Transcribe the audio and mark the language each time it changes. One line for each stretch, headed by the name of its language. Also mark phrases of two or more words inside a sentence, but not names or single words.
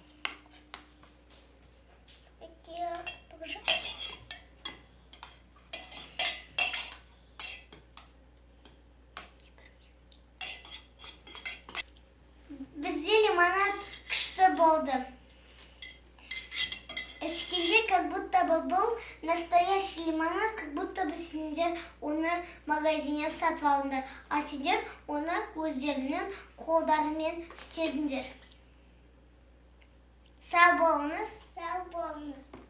Kazakh: Бізде лимонад күшті болды. Ішкенде
Russian: как будто бы
Kazakh: бұл
Russian: настоящий лимонад, как будто бы
Kazakh: сендер оны магазиннен сатып алдыңдар, а сендер оны өздеріңнен қолдарымен істедіңдер. Сау болыңыз.